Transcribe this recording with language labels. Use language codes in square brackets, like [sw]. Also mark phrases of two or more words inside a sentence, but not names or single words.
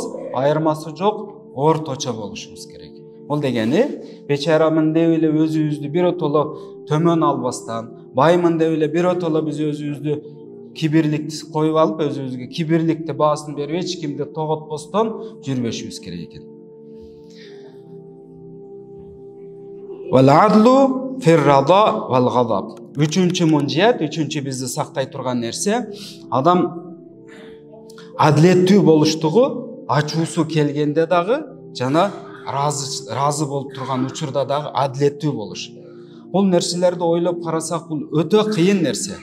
[ky] Айырмасы жок, орточо болушубуз керек. Бул дегени, бечарамын деп эле өзүбүздү биротоло төмөн албастан, баймын деп эле биротоло биз өзүбүздү кибирликти коюп алып, өзүбүзгө кибирликти баасын берип, эч кимди тоготпостон жүрбөшүбүз керек экен. [ar] والعدل في الرضا والغضب. [ky] Үчүнчү мунжият, үчүнчү бизди сактай турган нерсе, адам адилеттүү болуштугу, ачуусу келгенде дагы, жана разы болуп турган учурда дагы адилеттүү болуш. Бул нерселерди ойлоп карасак, бул өтө кыйын нерсе.